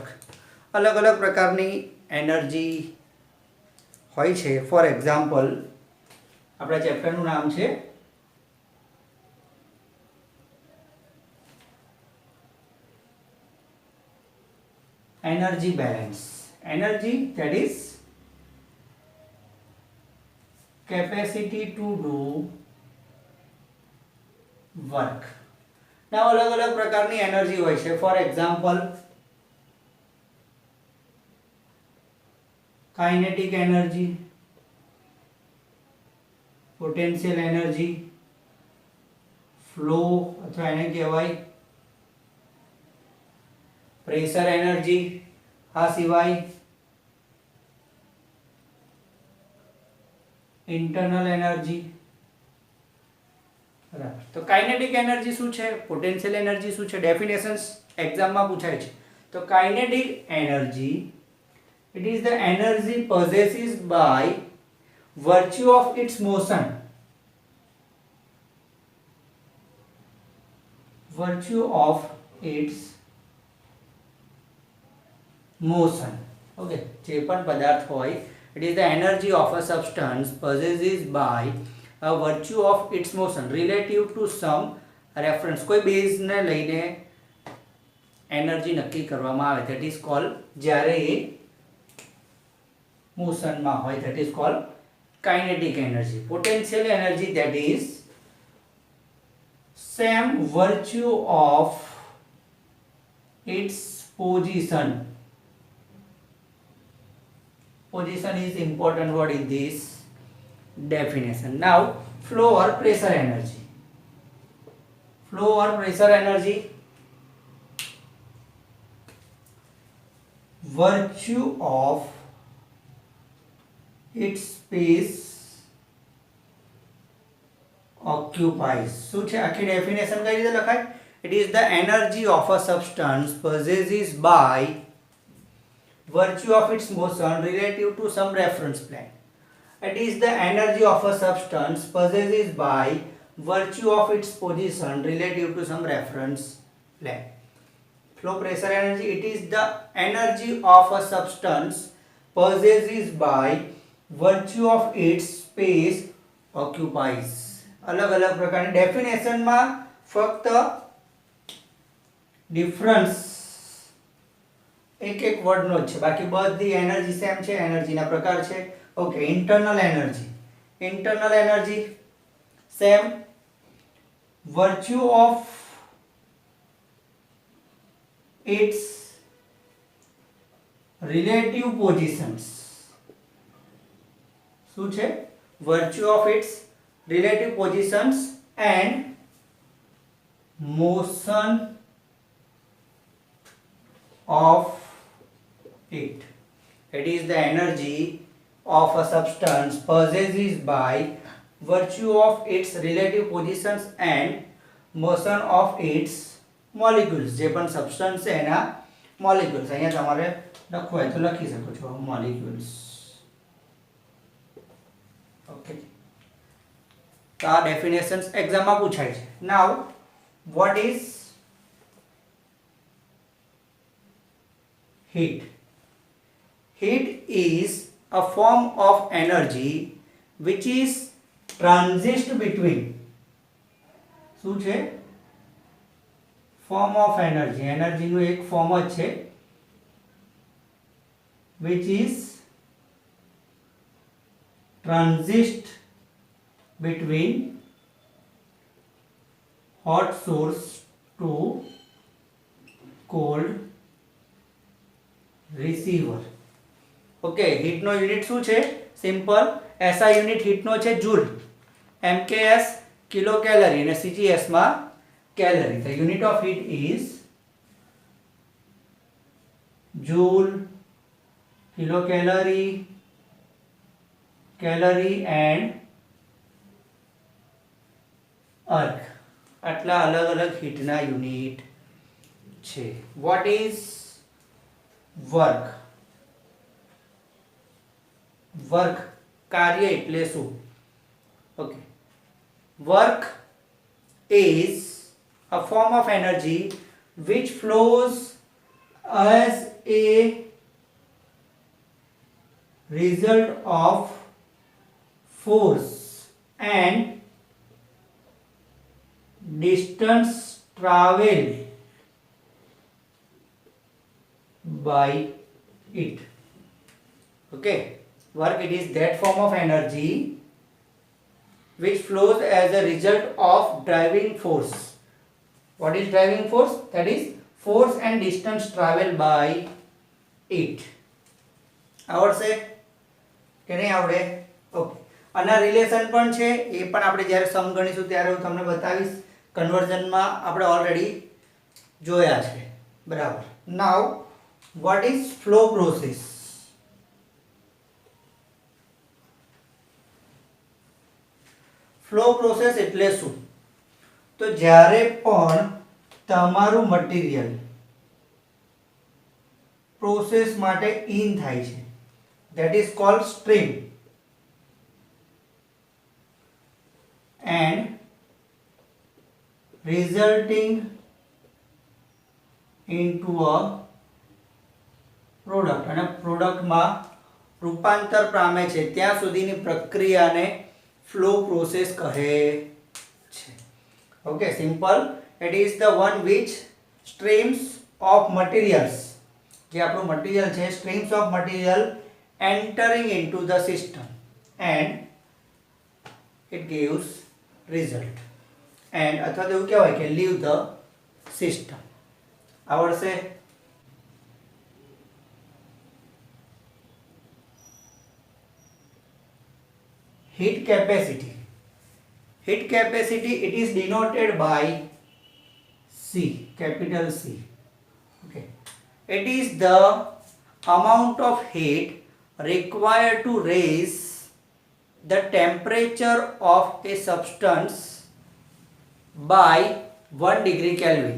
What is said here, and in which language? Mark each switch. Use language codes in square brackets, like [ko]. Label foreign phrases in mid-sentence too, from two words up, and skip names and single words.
[gu] અલગ અલગ પ્રકારની એનર્જી હોય છે. [en] for example, [gu] આપણા ચેપ્ટરનું નામ છે [en] energy balance. [gu] એનર્જી, [en] that is capacity to do work. [gu] now અલગ અલગ પ્રકારની એનર્જી હોય છે. [en] for example, kinetic energy, potential energy, flow [gu] અથવા એને કહેવાય [en] pressure energy. [gu] આ સિવાય [en] internal energy. [gu] બરાબર. તો [en] kinetic energy [gu] શું છે, [en] potential energy [gu] શું છે, ડેફિનેશન્સ એક્ઝામમાં પૂછાય છે. તો [en] kinetic energy, it is the energy possessed by virtue of its motion. Virtue of its motion. Okay. [gu] જે પણ પદાર્થ હોય, [en] it is the energy of a substance possessed by a virtue of its motion relative to some reference. [gu] કોઈ બેઝ ને લઈને એનર્જી નક્કી કરવામાં આવે, [en] that is called, [gu] જ્યારે મોશનમાં હોય, [en] that is called kinetic energy. Potential energy, that is same virtue of its position. Position is important word in this definition. Now flow or pressure energy. Flow or pressure energy, virtue of its space occupies. [gu] શું છે આખી ડેફિનેશન કઈ રીતે લખાય? [en] It is the energy of a substance possessed by virtue of its motion relative to some reference plane. It is the energy of a substance possessed by virtue of its position relative to some reference plane. Flow pressure energy, it is the energy of a substance possessed by virtue of its space occupies. [gu] અલગ અલગ પ્રકારની ડેફિનેશનમાં ફક્ત ડિફરન્સ એક એક વર્ડનો જ છે, બાકી બધી એનર્જી સેમ છે. એનર્જીના પ્રકાર છે. [en] ઓકે. internal energy. internal energy same virtue of its relative positions. [gu] શું છે? [en] virtue of its relative positions and motion of it. It is the energy of a substance possessed by virtue of its relative positions and motion of its molecules. [gu] જે પણ સબસ્ટન્સ છે એના મોલિક્યુલ્સ અહીંયા તમારે લખવું હોય તો લખી શકો છો, મોલિક્યુલ્સ. ઓકે. તો આ ડેફિનેશન્સ એક્ઝામમાં પૂછાય છે. [en] now what is heat? Heat is a form of energy which is transist between. [gu] શું છે? [en] form of energy. [gu] એનર્જીનું એક ફોર્મ જ છે, [en] which is transist between hot source to cold receiver. [gu] ઓકે. હીટનો યુનિટ શું છે? સિમ્પલ. [en] SI unit [gu] હીટનો છે જૂલ, [en] MKS kilo calorie [gu] અને સીજીએસ માં કેલરી. [en] the unit of heat is joule kilocalorie, calorie and erg. [gu] આટલા અલગ અલગ હીટના યુનિટ છે. [en] what is work? work [gu] કાર્ય એટલે શું? [en] okay, work is a form of energy which flows as a result of force and distance traveled by it. Okay, work, it is that form of energy which flows as a result of driving force. What is driving force? That is force and distance traveled by it. [gu] આવડશે કે નહીં આવડે? ઓકે, આના રિલેશન પણ છે, એ પણ આપણે જ્યારે સમ ગણીશું ત્યારે હું તમને બતાવીશ. કન્વર્ઝનમાં આપણે ઓલરેડી જોયા છે, બરાબર. [en] નાઉ what is flow process? flow process [gu] એટલે શું? તો જ્યારે પણ તમારું મટીરિયલ પ્રોસેસ માટે ઇન થાય છે, [en] that is called stream, and resulting into a product, [gu] અને પ્રોડક્ટમાં રૂપાંતર પામે છે ત્યાં સુધીની પ્રક્રિયાને [en] flow process [gu] કહે છે. ઓકે, સિમ્પલ. [en] it is the one which streams of materials, [gu] જે આપણું મટીરિયલ છે, [en] streams of material entering into the system and it gives result. [gu] એન્ડ અથવા તો એવું કહેવાય કે [en] leave the system. [gu] આવડશે? [en] heat capacity. Heat capacity, it is denoted by C, capital C. Okay, it is the amount of heat required to raise the temperature of a substance by 1 degree Kelvin.